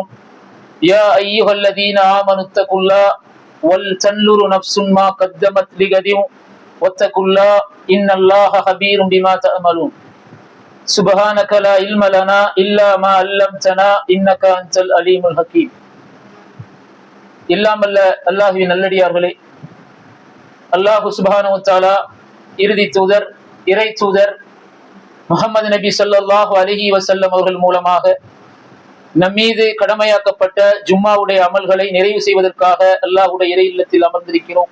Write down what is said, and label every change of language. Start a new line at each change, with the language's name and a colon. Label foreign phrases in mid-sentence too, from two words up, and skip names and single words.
Arabic: يا أيها الذين آمنوا اتقوا الله ولتنظر نفس ما قدمت لغد واتقوا الله إن الله خبير بما تعملون. سبحانك لا علم لنا إلا ما علمتنا إنك أنت العليم الحكيم.
Tamil: எல்லாம் அல்ல அல்லாஹ்வின் நல்லடியார்களே,
Arabic: الله سبحانه وتعالى
Tamil: இறுதி தூதர் இறை தூதர் முஹம்மது நபி
Arabic: صلى الله عليه وسلم
Tamil: அவர்கள் மூலமாக நம்மீது கடமையாக்கப்பட்ட ஜும்மாவுடைய அமல்களை நிறைவு செய்வதற்காக அல்லாஹுடைய இறை இல்லத்தில் அமர்ந்திருக்கிறோம்.